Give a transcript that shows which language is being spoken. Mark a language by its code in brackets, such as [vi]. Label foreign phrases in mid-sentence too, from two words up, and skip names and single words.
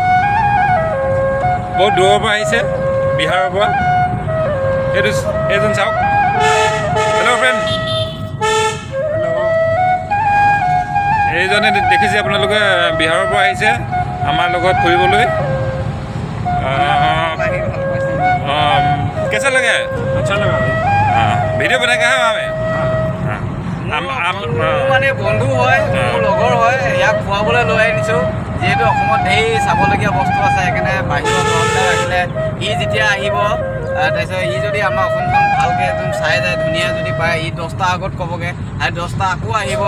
[as] বহুত দূৰৰ পৰা আহিছে, বিহাৰৰ পৰা। এইজন চাওক। [en] hello friend. [as] এইজনে দেখিছে আপোনালোকে, বিহাৰৰ পৰা আহিছে আমাৰ লগত ফুৰিবলৈ। [hi] कैसा लगा? अच्छा लगा भाई। वीडियो बना के हमें [as] মানে বন্ধু হয়, মোৰ লগৰ হয়। ইয়াক খোৱাবলৈ লৈ আনিছোঁ, যিহেতু অসমত ঢেৰ চাবলগীয়া বস্তু আছে। সেইকাৰণে বাহিৰত ৰাখিলে ই যেতিয়া আহিব, তাৰপিছত ই যদি আমাৰ অসমখন ভালকৈ একদম চাই যায়, ধুনীয়া যদি পায়, ই 10টা আগত ক'বগৈ আৰু 10টা আকৌ আহিব।